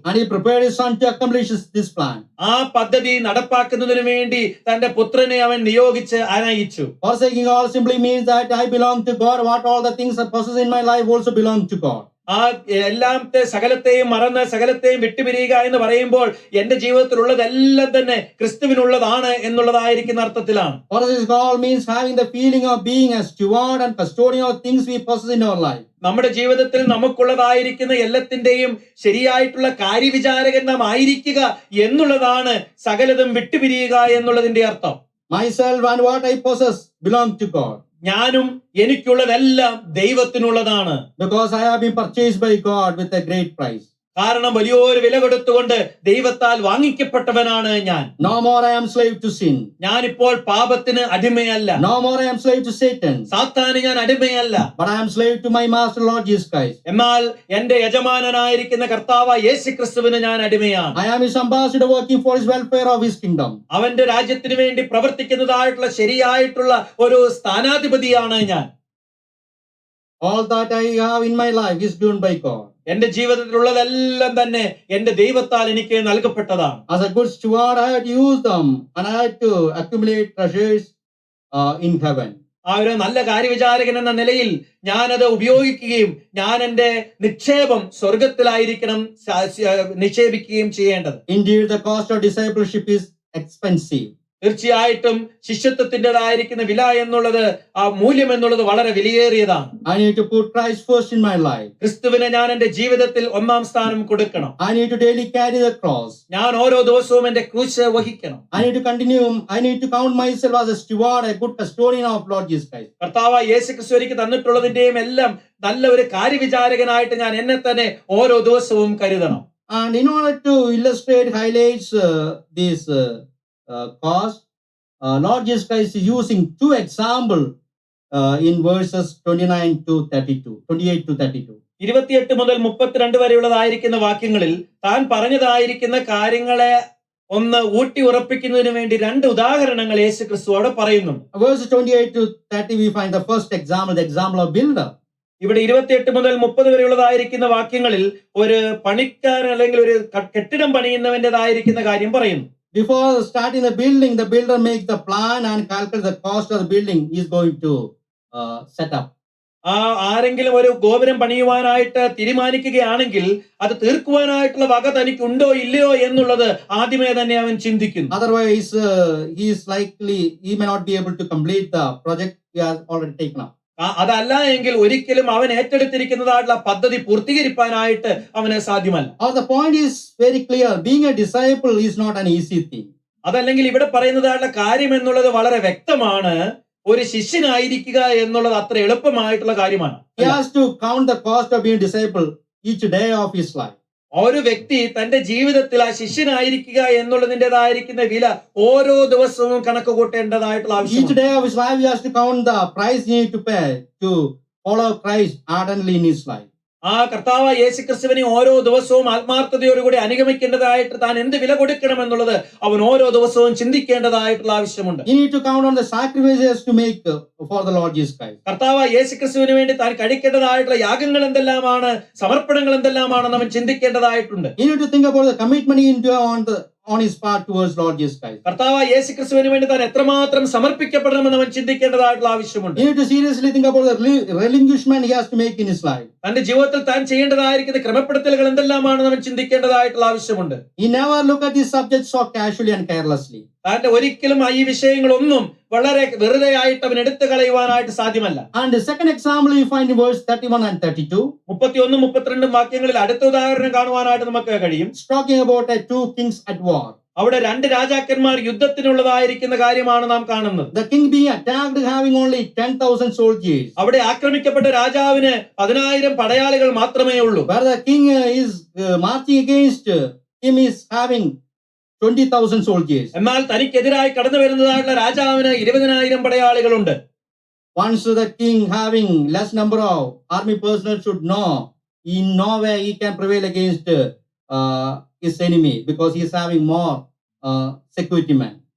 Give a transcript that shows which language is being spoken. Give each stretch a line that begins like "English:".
English: And he prepared his son to accomplish this plan.
Malayalam: ആ പദ്ധതി നടപ്പാക്കുന്നതിന് വേണ്ടി തന്റെ പുത്രനെ അവൻ നിയോഗിച്ച് അനയിച്ചു.
English: Forsaking all simply means that I belong to God. What all the things I possess in my life also belong to God.
Malayalam: ആ സകലത്തെയും മറന്ന് സകലത്തെയും വിട്ടുപിരിയുക എന്ന് പറയുമ്പോൾ എന്റെ ജീവിതത്തിലുള്ളതെല്ലാം തന്നെ ക്രിസ്തുവിനുള്ളതാണ് എന്നുള്ളതായിരിക്കുന്ന അർത്ഥത്തിലാണ്.
English: Forsaking all means having the feeling of being a steward and custodian of things we possess in our life.
Malayalam: നമ്മുടെ ജീവിതത്തിൽ നമുക്കുള്ളതായിരിക്കുന്ന എല്ലാത്തിന്റെയും ശരിയായിട്ടുള്ള കാര്യവിചാരകൻ നാം ആയിരിക്കുക എന്നുള്ളതാണ് സകലതും വിട്ടുപിരിയുക എന്നുള്ളതിന്റെ അർത്ഥം.
English: Myself and what I possess belong to God.
Malayalam: ഞാനും എനിക്കുള്ളതെല്ലാം ദൈവത്തിനുള്ളതാണ്.
English: Because I have been purchased by God with a great price.
Malayalam: കാരണം വലിയൊരു വില കൊടുത്തുകൊണ്ട് ദൈവത്താൽ വാങ്ങിക്കപ്പെട്ടവനാണ് ഞാൻ.
English: No more I am slave to sin.
Malayalam: ഞാനിപ്പോൾ പാപത്തിന് അടിമയല്ല.
English: No more I am slave to Satan.
Malayalam: സാത്താന് ഞാൻ അടിമയല്ല.
English: But I am slave to my master Lord Jesus Christ.
Malayalam: എന്നാൽ എന്റെ യജമാനനായിരിക്കുന്ന കർത്താവായ യേശു ക്രിസ്തുവിന് ഞാൻ അടിമയാണ്.
English: I am his ambassador working for his welfare of his kingdom.
Malayalam: അവന്റെ രാജ്യത്തിന് വേണ്ടി പ്രവർത്തിക്കുന്നതായിട്ടുള്ള ശരിയായിട്ടുള്ള ഒരു സ്ഥാനാധിപതിയാണ് ഞാൻ.
English: All that I have in my life is given by God.
Malayalam: എന്റെ ജീവിതത്തിലുള്ളതെല്ലാം തന്നെ എന്റെ ദൈവത്താൽ എനിക്ക് നൽകപ്പെട്ടതാണ്.
English: As a good steward, I had to use them and I had to accumulate treasures in heaven.
Malayalam: ആ ഒരു നല്ല കാര്യവിചാരകൻ എന്ന നിലയിൽ ഞാനത് ഉപയോഗിക്കുകയും ഞാൻ എൻ്റെ നിക്ഷേപം സ്വർഗത്തിലായിരിക്കണം നിക്ഷേപിക്കുകയും ചെയ്യേണ്ടത്.
English: Indeed, the cost of discipleship is expensive.
Malayalam: തീർച്ചയായിട്ടും ശിഷ്യത്വത്തിൻ്റെതായിരിക്കുന്ന വില എന്നുള്ളത്, ആ മൂല്യം എന്നുള്ളത് വളരെ വിലയേറിയതാണ്.
English: I need to put Christ first in my life.
Malayalam: ക്രിസ്തുവിനെ ഞാൻ എൻ്റെ ജീവിതത്തിൽ ഒന്നാം സ്ഥാനം കൊടുക്കണം.
English: I need to daily carry the cross.
Malayalam: ഞാൻ ഓരോ ദിവസവും എൻ്റെ ക്രൂശ് വഹിക്കണം.
English: I need to count myself as a steward, a good custodian of Lord Jesus Christ.
Malayalam: കർത്താവ് യേശുക്രിസ്തു എനിക്ക് തന്നിട്ടുള്ളതിന്റെയും എല്ലാം നല്ല ഒരു കാര്യവിചാരകനായിട്ട് ഞാൻ എന്നെ തന്നെ ഓരോ ദിവസവും കരുതണം.
English: And in order to illustrate, highlights this cause, Lord Jesus Christ is using two examples in verses 28 to 32.
Malayalam: 28 മുതൽ 32 വരെയുള്ളതായിരിക്കുന്ന വാക്യങ്ങളിൽ താൻ പറഞ്ഞതായിരിക്കുന്ന കാര്യങ്ങളെ ഒന്ന് ഊട്ടി ഉറപ്പിക്കുന്നതിന് വേണ്ടി രണ്ട് ഉദാഹരണങ്ങൾ യേശു ക്രിസ്തു അവിടെ പറയുന്നു.
English: Verses 28 to 30, we find the first example, the example of builder.
Malayalam: ഇവിടെ 28 മുതൽ 30 വരെയുള്ളതായിരിക്കുന്ന വാക്യങ്ങളിൽ ഒരു പണിക്കാരൻ അല്ലെങ്കിൽ ഒരു കെട്ടിടം പണിയുന്നവന്റേതായിരിക്കുന്ന കാര്യം പറയുന്നു.
English: Before starting the builder makes the plan and calculates the cost of the building he is going to set up.
Malayalam: ആരെങ്കിലും ഒരു ഗോപുരം പണിയുവാനായിട്ട് തീരുമാനിക്കുകയാണെങ്കിൽ അത് തീർക്കുവാനായിട്ടുള്ള വക തനിക്ക് ഉണ്ടോ ഇല്ലയോ എന്നുള്ളത് ആദ്യമേ തന്നെ അവൻ ചിന്തിക്കുന്നു.
English: Otherwise, he may not be able to complete the project he has already taken up.
Malayalam: അതല്ല എങ്കിൽ ഒരിക്കലും അവൻ ഏറ്റെടുത്തിരിക്കുന്നതായിട്ടുള്ള പദ്ധതി പൂർത്തീകരിക്കാനായിട്ട് അവന് സാധ്യമല്ല.
English: The point is very clear. Being a disciple is not an easy thing.
Malayalam: അതല്ലെങ്കിൽ ഇവിടെ പറയുന്നതായിട്ടുള്ള കാര്യം എന്നുള്ളത് വളരെ വ്യക്തമാണ്. ഒരു ശിഷ്യനായിരിക്കുക എന്നുള്ളത് അത്ര എളുപ്പമായിട്ടുള്ള കാര്യമാണ്.
English: He has to count the cost of being a disciple each day of his life.
Malayalam: ഒരു വ്യക്തി തന്റെ ജീവിതത്തിൽ ആ ശിഷ്യനായിരിക്കുക എന്നുള്ളതിൻ്റെതായിരിക്കുന്ന വില ഓരോ ദിവസവും കണക്ക് കൂട്ടേണ്ടതായിട്ടുള്ള
English: Each
Malayalam: ആവശ്യമാണ്.
English: day of his life, he has to count the price he needs to pay to follow Christ ardently in his life.
Malayalam: ആ കർത്താവ് യേശുക്രിസ്തുവിനെ ഓരോ ദിവസവും ആത്മാർത്ഥതയോടുകൂടി അനുഗമിക്കേണ്ടതായിട്ട് താൻ എന്ത് വില കൊടുക്കണം എന്നുള്ളത് അവൻ ഓരോ ദിവസവും ചിന്തിക്കേണ്ടതായിട്ടുള്ള ആവശ്യമുണ്ട്.
English: He needs to count on the sacrifices to make for the Lord Jesus Christ.
Malayalam: കർത്താവ് യേശുക്രിസ്തുവിന് വേണ്ടി താൻ കഴിക്കേണ്ടതായിട്ടുള്ള യാഗങ്ങൾ എന്തെല്ലാമാണ്, സമർപ്പണങ്ങൾ എന്തെല്ലാമാണെന്ന് അവൻ ചിന്തിക്കേണ്ടതായിട്ടുണ്ട്.
English: He needs to think about the commitment he into on his part towards Lord Jesus Christ.
Malayalam: കർത്താവ് യേശുക്രിസ്തുവിന് വേണ്ടി താൻ എത്രമാത്രം സമർപ്പിക്കപ്പെടണമെന്ന് അവൻ ചിന്തിക്കേണ്ടതായിട്ടുള്ള ആവശ്യമുണ്ട്.
English: He needs to seriously think about the relinquishment he has to make in his life.
Malayalam: തന്റെ ജീവിതത്തിൽ താൻ ചെയ്യേണ്ടതായിരിക്കുന്ന ക്രമപ്പെടുത്തലുകൾ എന്തെല്ലാമാണെന്ന് അവൻ ചിന്തിക്കേണ്ടതായിട്ടുള്ള ആവശ്യമുണ്ട്.
English: He never look at these subjects so casually and carelessly.
Malayalam: താന്റെ ഒരിക്കലും ഈ വിഷയങ്ങളൊന്നും വളരെ വെറുതെ ആയിട്ട് അവൻ എടുത്തു കളയുവാനായിട്ട് സാധ്യമല്ല.
English: And the second example we find in verse 31 and 32.
Malayalam: 31 32 വാക്യങ്ങളിൽ അടുത്ത ഉദാഹരണം കാണുവാനായിട്ട് നമുക്ക് കഴിയും.
English: It's talking about two kings at war.
Malayalam: അവിടെ രണ്ട് രാജാക്കന്മാർ യുദ്ധത്തിനുള്ളതായിരിക്കുന്ന കാര്യമാണ് നാം കാണുന്നത്.
English: The king being attacked having only 10,000 soldiers.
Malayalam: അവിടെ ആക്രമിക്കപ്പെട്ട രാജാവിന് 10,000 പടയാളികൾ മാത്രമേ ഉള്ളൂ.
English: Where the king is marching against him is having 20,000 soldiers.
Malayalam: എന്നാൽ തനിക്കെതിരായി കടന്നു വരുന്നതായിട്ടുള്ള രാജാവിന് 20,000 പടയാളികളുണ്ട്.
English: Once the king having less number of army personnel should know in no way he can prevail against his enemy because he is having more security men.